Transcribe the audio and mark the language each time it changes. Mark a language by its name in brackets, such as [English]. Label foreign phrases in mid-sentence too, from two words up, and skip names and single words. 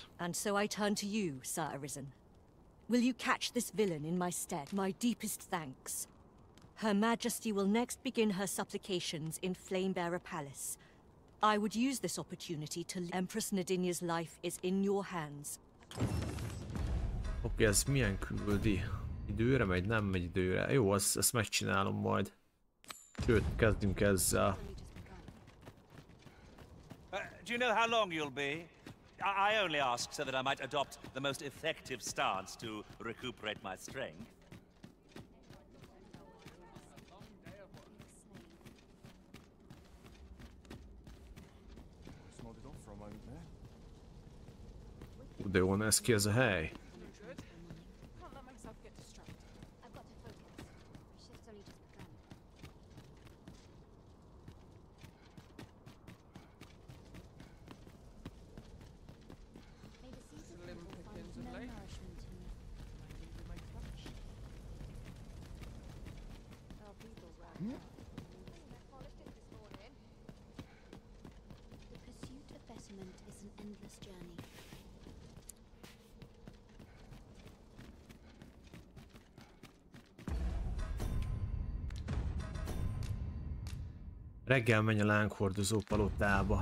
[English] And so I turn to you, Sir Arisen. Will you catch this villain in my stead? My deepest thanks. Her Majesty will next begin her supplications in Flamebearer Palace. I would use this opportunity to... Empress Nadinia's life is in your hands. [Hungarian] Oké, ez milyen küldi? Időre megy? Nem megy időre. Jó, ezt megcsinálom majd. Sőt, kezdünk ezzel. [English] Do you know how long you'll be? I only ask so that I might adopt the most effective stance to recuperate my strength. [Hungarian] De jó néz ki ez a hely. [English] I've got to focus. My shift's only just begun. May the season find no nourishment in you. There are people around. The pursuit of betterment is an endless journey. [Hungarian] Reggel menj a lánghordozó palotába.